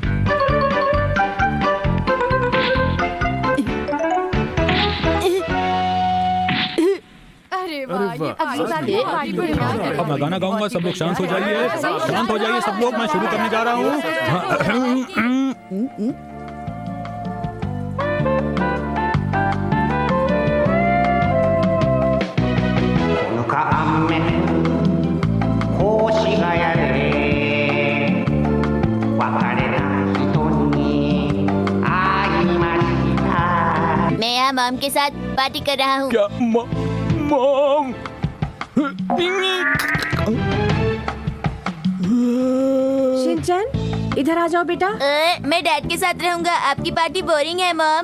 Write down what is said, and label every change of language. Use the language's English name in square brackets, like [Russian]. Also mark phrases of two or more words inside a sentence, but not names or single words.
[Hindi] अरे वाह, ये अगली बार ये पार्टी में अब मैं गाना गाऊंगा, सब लोग शांत हो जाइए। शांत हो जाइए सब लोग, मैं शुरू करने जा रहा हूँ। [Japanese] 雨星がやれ別れ [Hindi] मॉम के साथ पार्टी कर रहा हूँ। क्या मॉम? शिनचैन इधर आ जाओ बेटा। मैं डैड के साथ रहूंगा। आपकी [English] party boring [Hindi] है मॉम।